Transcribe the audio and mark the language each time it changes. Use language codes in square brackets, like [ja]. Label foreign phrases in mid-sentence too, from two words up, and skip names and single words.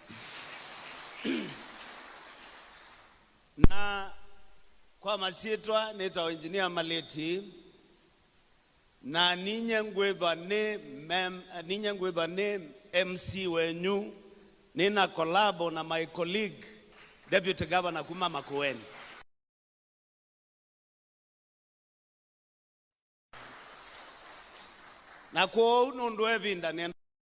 [kam] Na kwa masitwa nita Engineer Maleti, na ninye ngwethwa ni MC wenyu, nina collabo na [en] my colleague Deputy Governor [kam] kuma Makueni. Na kwa unundu evinda